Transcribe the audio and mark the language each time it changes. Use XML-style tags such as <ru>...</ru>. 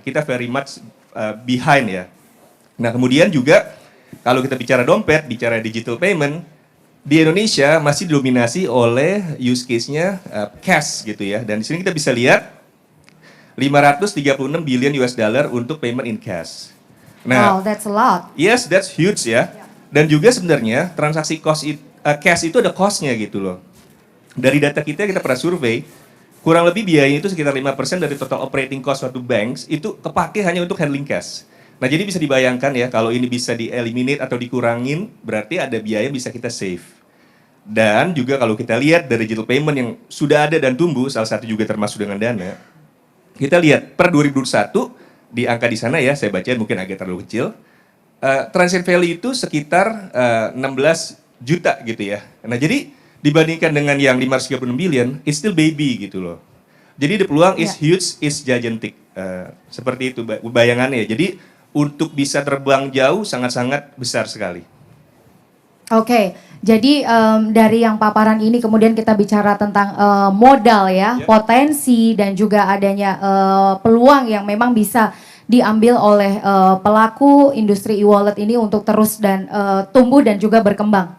<id>Kita</id> <en>very much behind ya.</en> <id>Nah, kemudian juga kalau kita bicara dompet, bicara digital payment, di Indonesia masih didominasi oleh use case-nya cash gitu ya. Dan di sini kita bisa lihat 536 billion US dollar untuk</id> <en>payment in cash. Wow, that's a lot. Yes, that's huge ya.</en> <id>Dan juga sebenarnya transaksi cash itu ada cost-nya gitu loh. Dari data kita pernah survei, kurang lebih biayanya itu sekitar 5% dari total operating cost suatu banks itu kepake hanya untuk</id> <en>handling cash.</en> <id>Nah, jadi bisa dibayangkan ya, kalau ini bisa di-eliminate atau dikurangin, berarti ada biaya yang bisa kita save. Dan juga kalau kita lihat dari digital payment yang sudah ada dan tumbuh, salah satu juga termasuk dengan Dana, kita lihat per 2021, di angka di sana ya, saya baca mungkin agak terlalu kecil, transaction value itu sekitar 16 juta gitu ya. Nah, jadi dibandingkan dengan yang 536 billion,</id> <en>it's still baby</en> <id>gitu loh.</id> <en>Jadi the peluang is huge, is gigantic.</en> <id>Seperti itu bayangannya. Jadi untuk bisa terbang jauh sangat-sangat besar sekali. Oke, jadi dari yang paparan ini kemudian kita bicara tentang modal ya, potensi dan juga adanya peluang yang memang bisa diambil oleh pelaku industri e-wallet ini untuk terus dan tumbuh dan juga berkembang.</id>